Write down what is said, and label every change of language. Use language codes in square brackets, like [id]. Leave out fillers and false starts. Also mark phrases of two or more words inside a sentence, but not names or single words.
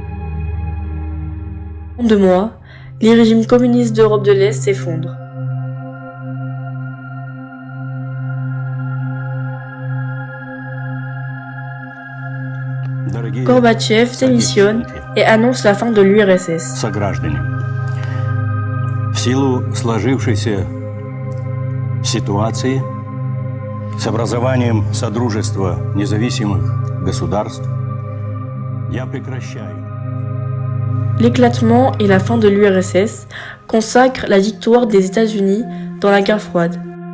[fr] En 2 mois, les régimes communistes d'Europe de l'Est s'effondrent. Gorbatchev démissionne et annonce la fin de l'URSS. [ru] Сограждане, в силу сложившейся ситуации с образованием Содружества независимых государств я прекращаю. [fr] L'éclatement et la fin de l'URSS consacrent la victoire des États-Unis dans la guerre froide.